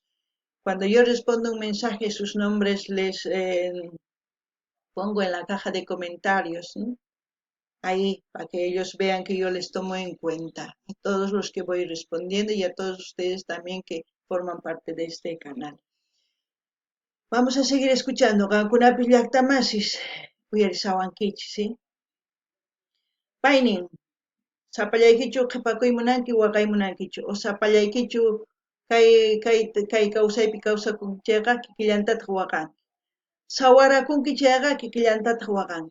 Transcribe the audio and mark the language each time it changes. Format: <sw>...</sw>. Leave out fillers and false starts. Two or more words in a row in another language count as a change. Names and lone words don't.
<es>Cuando yo respondo un mensaje, sus nombres les pongo en la caja de comentarios, ¿no? Ahí, para que ellos vean que yo les tomo en cuenta, a todos los que voy respondiendo y a todos ustedes también que forman parte de este canal. Vamos a seguir escuchando</es> <qu>Qankunapish llaqtamasis uyarisawankichis,</qu> <es>¿sí?</es> <qu>Paynin, sapallaykichu qhipakuymunanki waqaymunankichu o sapallaykichu kay kawsaypi kawsakunchayqa kikillantataq waqanki. Sawarakunki chayqa kikillantataq waqanki.</qu>